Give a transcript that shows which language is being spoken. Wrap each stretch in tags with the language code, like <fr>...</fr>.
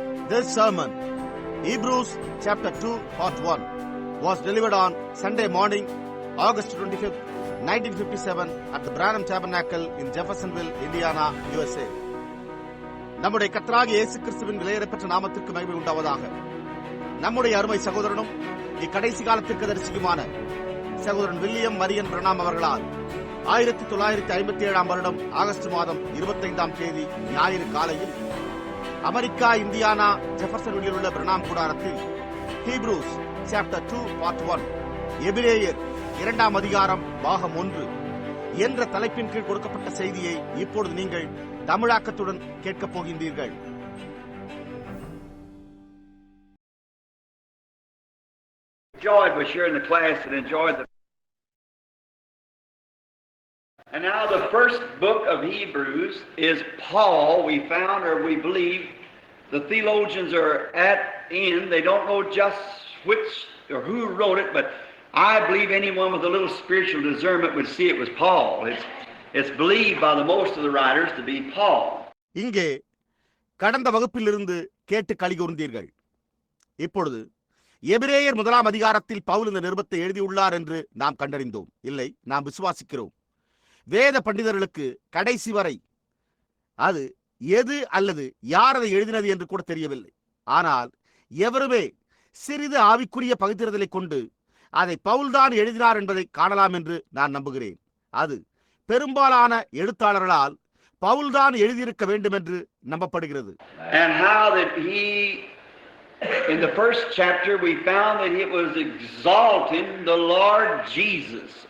<en>This sermon, Hebrews chapter 2, part 1, was delivered on Sunday morning, August 25th, 1957 at the Branham Tabernacle in Jeffersonville, Indiana, USA.</en> <ta>நம்முடைய கர்த்தராகிய இயேசு கிறிஸ்துவின் விலையேறப்பெற்ற நாமத்திற்கு மகிமை உண்டாவதாக. நம்முடைய அருமை சகோதரனும் இக்கடைசி காலத்திற்கு தரிசிக்குமான சகோதரன் வில்லியம் மரியன் பிரணாம் அவர்களால் 1957 வருடம் ஆகஸ்ட் மாதம் 25ஆம் தேதி ஞாயிறு காலையில் அமெரிக்கா, இந்தியானா, ஜெஃபர்சன்வில்லில் உள்ள பிரணாம் கூடாரத்தில்</ta> <en>Hebrews chapter 2 part 1,</en> <ta>எபிரேயர் 2ஆம் அதிகாரம் பாகம் 1 என்ற தலைப்பின் கீழ் கொடுக்கப்பட்ட செய்தியை இப்பொழுது நீங்கள் தமிழாக்கத்துடன் கேட்கப் போகின்றீர்கள்.</ta> <en>Enjoyed was sharing the class and enjoyed the. And now the first book of Hebrews is Paul. We found, or we believe, the theologians are at end. They don't know just which or who wrote it, but I believe anyone with a little spiritual discernment would see it was Paul. It's believed by the most of the writers to be Paul.</en> <ta>இங்கே கடந்த வகுப்பிலிருந்து கேட்டு கலிகூர்ந்தீர்கள். இப்பொழுது எபிரேயர் 1ஆம் அதிகாரத்தில் பவுல் இந்த நிருபத்தை எழுதியுள்ளார் என்று நாம் கண்டறிந்தோம். இல்லை, நாம் விசுவாசிக்கிறோம். வேத பண்டிதர்களுக்கு கடைசி வரை அது எது அல்லது யார் அதை எழுதினது என்று கூட தெரியவில்லை. ஆனால் எவருமே சிறிது ஆவிக்குரிய பகுதிரதலை கொண்டு அதை பவுல்தான் எழுதினார் என்பதை காணலாம் என்று நான் நம்புகிறேன். அது பெரும்பாலான எழுத்தாளர்களால் பவுல்தான் எழுதியிருக்க வேண்டும் என்று நம்பப்படுகிறது.</ta> <en>And how that he, in the first chapter, we found that it was exalting the Lord Jesus.</en>